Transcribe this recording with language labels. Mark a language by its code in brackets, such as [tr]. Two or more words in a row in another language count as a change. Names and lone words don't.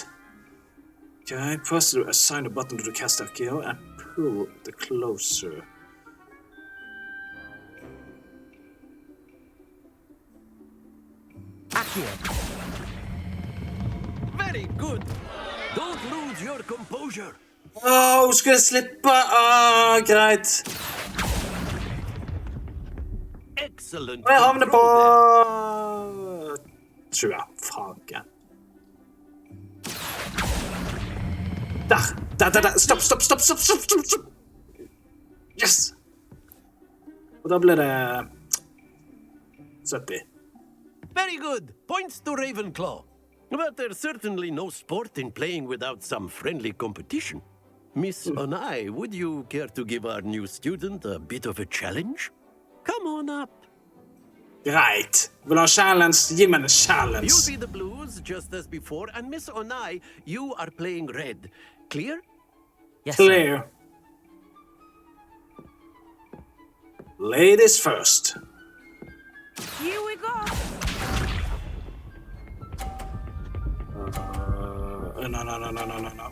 [en] Okay, press to assign the button to the caster gear and pull the closer. Very good. Don't lose your composure. [no] Hun skulle slippe. Greit. [en] Excellent. [no] Jeg havner på 20. Fagen. Der. Stopp. Yes. Og da ble det 70. [en] Very good. Points to Ravenclaw. But there's certainly no sport in playing without some friendly competition. Miss Onai, would you care to give our new student a bit of a challenge? Come on up. [no] Greit. Vil du ha challenge? Gi meg en challenge. [en] You'll be the blues, just as before, and Miss Onai, you are playing red. Clear? Yes, Clear. Ladies first. Here we go. No.